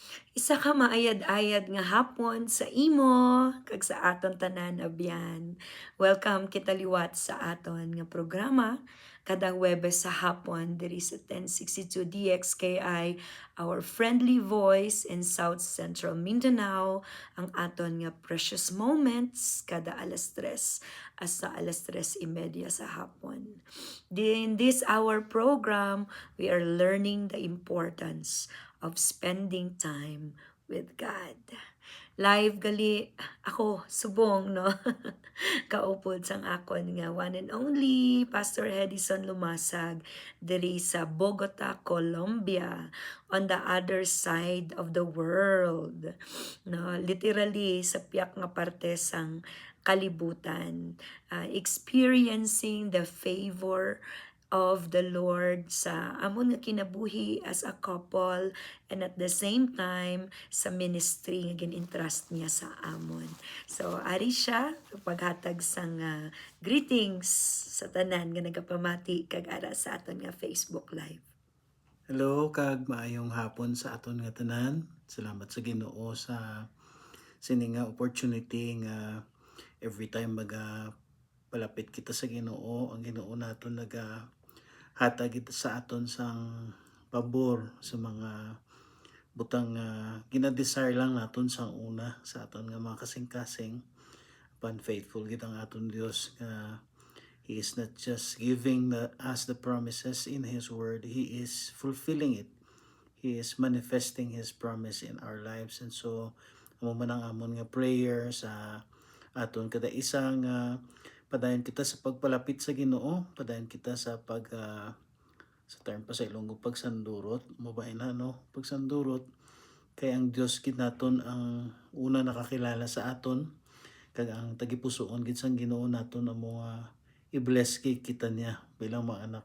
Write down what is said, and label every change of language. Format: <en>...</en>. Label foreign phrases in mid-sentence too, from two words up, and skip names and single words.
<hil>Isa ka maayad-ayad nga hapon sa imo kag sa aton tanan abyan. Welcome kita liwat sa aton nga programa kada Huwebes sa hapon diri sa 1062 DXKI,</hil> <en>our friendly voice in South Central Mindanao,</en> <hil>ang aton nga</hil> <en>precious moments</en> <hil>kada alas 3 asa alas 3:30 sa hapon.</hil> <en>In this our program, we are learning the importance of spending time with God.</en> <hil>Live gali ako subong no. Kaupod sang akon nga</hil> <en>one and only</en> <hil>Pastor Hedison Lumasag diri sa Bogota, Colombia,</hil> <en>on the other side of the world.</en> <hil>No, literally sa piyak nga parte sang kalibutan,</hil> <en>experiencing the favor of the Lord</en> <hil>sa amon nga kinabuhi</hil> <en>as a couple, and at the same time</en> <hil>sa ministry nga gin-entrust niya sa amon. So ari siya paghatag sang greetings sa tanan nga nagapamati kag ara sa aton nga Facebook live. Hello, kag maayong hapon sa aton nga tanan. Salamat sa Ginoo sa sini nga opportunity nga</hil> <en>every time</en> <hil>palapit kita sa Ginoo, ang Ginoo naton hatag kita sa aton sang pabor sa mga butang gina-desire lang naton sang una sa aton nga mga kasing-kasing. Pan faithful kitang aton Dios nga</hil> <en>He is not just giving us the promises in His Word, He is fulfilling it. He is manifesting His promise in our lives. And so,</en> <hil>amo man ang amon nga prayer sa aton kada isang padayon kita sa pagpalapit sa Ginoo, padayon kita sa sa term pa sa Ilonggo pagsandurot, mabay na no, pagsandurot kay ang Dios gid naton ang una nakakilala sa aton kag ang tagipusoon gid sang Ginoo naton amo i-bless kay kita niya bilang mga anak.</hil>